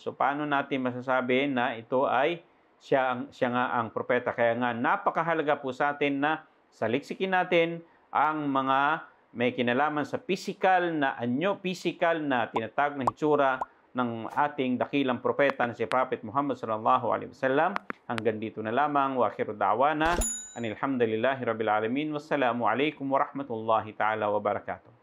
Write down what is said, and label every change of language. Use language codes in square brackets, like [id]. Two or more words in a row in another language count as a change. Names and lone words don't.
[tl] So, paano natin masasabi na ito ay siya nga ang propeta? Kaya nga, napakahalaga po sa atin na saliksikin natin ang mga may kinalaman sa physical na anyo, physical na tinatawag na hitsura ng ating dakilang propeta na si Prophet Muhammad [ar] صلى الله عليه وسلم. [tl] Hanggang dito na lamang. [ar] وآخر دعوانا أن الحمد لله رب العالمين. والسلام عليكم ورحمة الله تعالى وبركاته.